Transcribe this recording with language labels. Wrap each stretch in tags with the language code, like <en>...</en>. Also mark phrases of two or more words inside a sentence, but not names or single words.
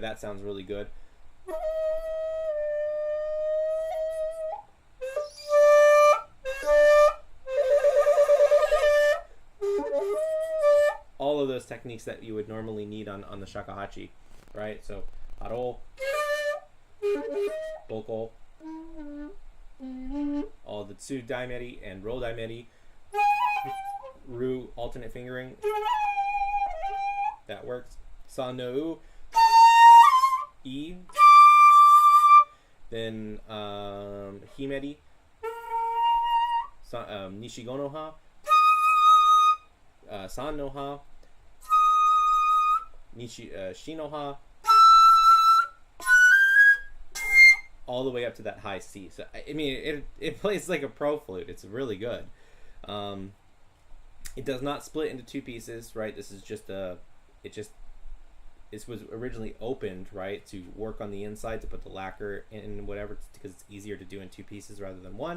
<en>That sounds really good. All of those techniques that you would normally need on the shakuhachi, right? So, haro, boko, all the</en> <ja>ツ大メリ</ja> <en>and</en> <ja>ロ大メリ,</ja> <en>ru alternate fingering. That works.</en> <ja>三のウ。エ、then ヒメリ、二五のハ、三のハ、四のハ,</ja> <en>all the way up to that high C. So I mean, it plays like a pro flute. It's really good. It does not split into two pieces, right? This is just this was originally opened, right, to work on the inside, to put the lacquer in whatever, because it's easier to do in two pieces rather than one.</en>